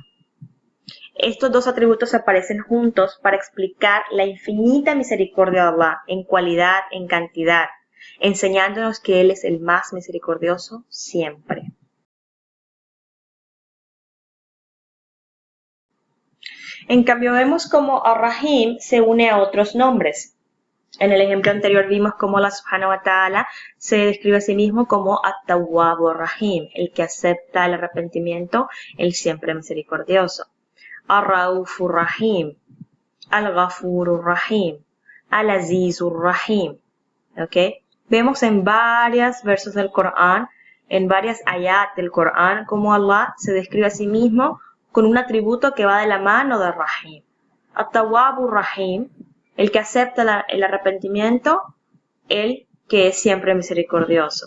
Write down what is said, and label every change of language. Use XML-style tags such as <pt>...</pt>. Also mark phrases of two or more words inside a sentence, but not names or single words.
<es>Estos dos atributos aparecen juntos para explicar la infinita misericordia de Allah en cualidad, en cantidad, enseñándonos que Él es el más misericordioso siempre. En cambio vemos cómo Ar-Rahim se une a otros nombres. En el ejemplo anterior vimos cómo Allah</es> <ar>سبحانه وتعالى</ar> <es>se describe a sí mismo como At-Tawwab Ar-Rahim, el que acepta el arrepentimiento, el siempre misericordioso. Ar-Raufur Rahim, Al-Ghafurur Rahim, Al-Azizur Rahim. ¿Okay? Vemos en varios versos del Corán, en varias ayat del Corán, cómo Allah se describe a sí mismo con un atributo que va de la mano de Rahim. At-Tawwabur Rahim, el que acepta el arrepentimiento, el que es siempre misericordioso.</es>